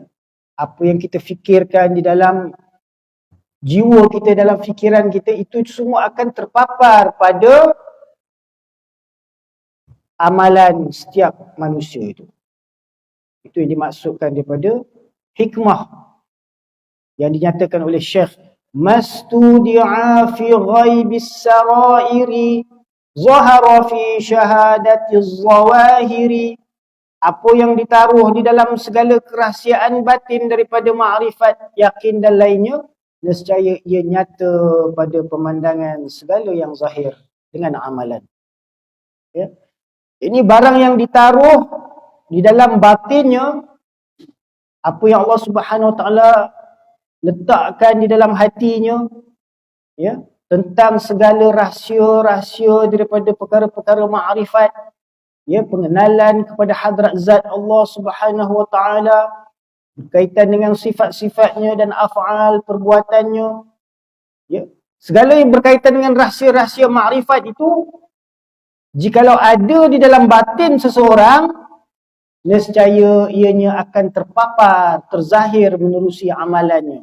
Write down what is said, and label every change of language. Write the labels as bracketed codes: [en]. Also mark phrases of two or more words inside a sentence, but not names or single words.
[ms] Apa yang kita fikirkan di dalam jiwa kita, dalam fikiran kita, itu semua akan terpapar pada amalan setiap manusia itu. Itu yang dimaksudkan daripada hikmah yang dinyatakan oleh Syekh, [ar] مستودع في غيب السرائر ظاهر في شهادة الظواهر. [ms] Apa yang ditaruh di dalam segala kerahsiaan batin daripada ma'rifat, yakin dan lainnya, nescaya ia nyata pada pemandangan segala yang zahir dengan amalan. Ya. Ini barang yang ditaruh di dalam batinnya, apa yang Allah [ar] سبحانه وتعالى [ms] letakkan di dalam hatinya, ya, tentang segala rahsia-rahsia daripada perkara-perkara ma'rifat, ya, pengenalan kepada hadrat zat Allah [ar] سبحانه وتعالى, [ms] berkaitan dengan sifat-sifatnya dan af'al perbuatannya, ya, segala yang berkaitan dengan rahsia-rahsia ma'rifat itu, jikalau ada di dalam batin seseorang, nescaya ianya akan terpapar, terzahir menerusi amalannya.